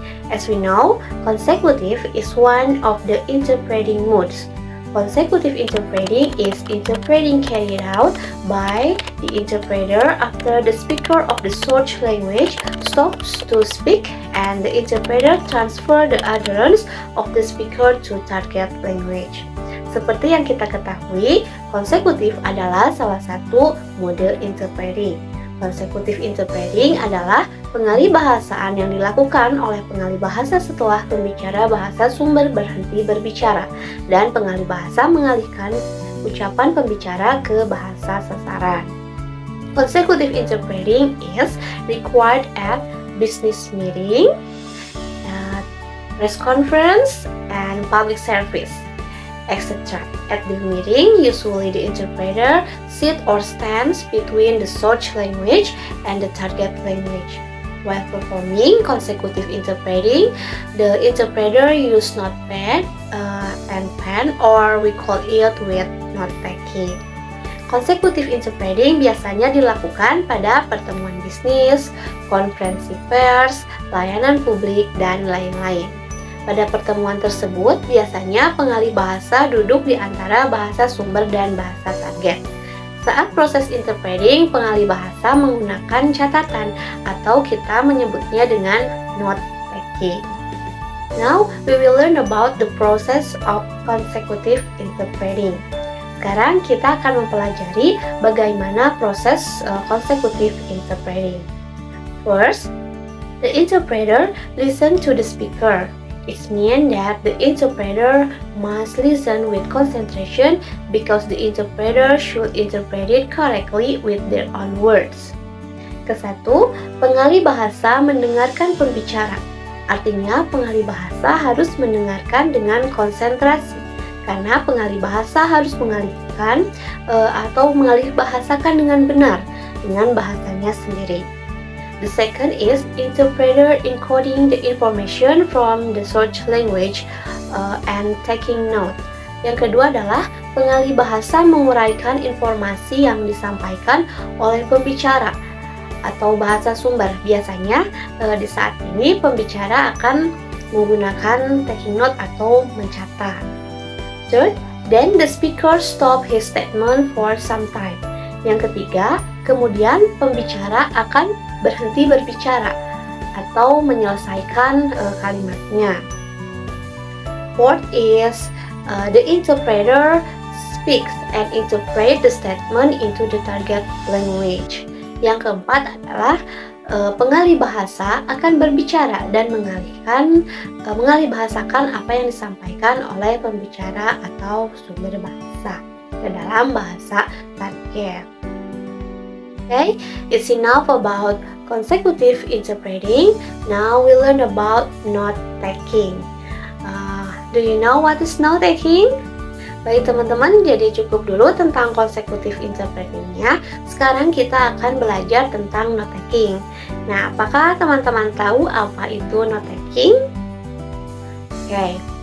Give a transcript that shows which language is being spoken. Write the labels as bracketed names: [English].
[English] As we know, consecutive is one of the interpreting modes. Consecutive interpreting is interpreting carried out by the interpreter after the speaker of the source language stops to speak and the interpreter transfer the utterance of the speaker to target language. [Indonesian] Seperti yang kita ketahui, konsekutif adalah salah satu mode interpreting. Consecutive interpreting adalah pengalih bahasaan yang dilakukan oleh pengalih bahasa setelah pembicara bahasa sumber berhenti berbicara dan pengalih bahasa mengalihkan ucapan pembicara ke bahasa sasaran. [English] Consecutive interpreting is required at business meeting, at press conference, and public service, etc. At the meeting, usually the interpreter sits or stands between the source language and the target language. While performing consecutive interpreting, the interpreter uses notepad and pen, or we call it with note-taking. [Indonesian] Consecutive interpreting biasanya dilakukan pada pertemuan bisnis, konferensi pers, layanan publik, dan lain-lain. Pada pertemuan tersebut, biasanya pengalih bahasa duduk di antara bahasa sumber dan bahasa target. Saat proses interpreting, pengalih bahasa menggunakan catatan atau kita menyebutnya dengan note-taking. [English] Now, we will learn about the process of consecutive interpreting. [Indonesian] Sekarang kita akan mempelajari bagaimana proses consecutive interpreting. [English] First, the interpreter listen to the speaker. It means that the interpreter must listen with concentration because the interpreter should interpret it correctly with their own words. [Indonesian] Kesatu, pengalih bahasa mendengarkan pembicara. Artinya, pengalih bahasa harus mendengarkan dengan konsentrasi karena pengalih bahasa harus mengalihkan atau mengalih bahasakan dengan benar dengan bahasanya sendiri. [English] The second is interpreter encoding the information from the source language and taking note. [Indonesian] Yang kedua adalah pengalih bahasa menguraikan informasi yang disampaikan oleh pembicara atau bahasa sumber. Biasanya di saat ini pembicara akan menggunakan taking note atau mencatat. [English] Third, then the speaker stop his statement for some time. [Indonesian] Yang ketiga, kemudian pembicara akan berhenti berbicara atau menyelesaikan kalimatnya. [English] Fourth is the interpreter speaks and interpret the statement into the target language. [Indonesian] Yang keempat adalah pengalih bahasa akan berbicara dan mengalih bahasakan apa yang disampaikan oleh pembicara atau sumber bahasa ke dalam bahasa target. [English] Okay, it's enough about consecutive interpreting. Now we learn about note-taking. Do you know what is note-taking? [Indonesian] Baik teman-teman, jadi cukup dulu tentang consecutive interpreting-nya. Sekarang kita akan belajar tentang note-taking. Nah, apakah teman-teman tahu apa itu note-taking? Okay.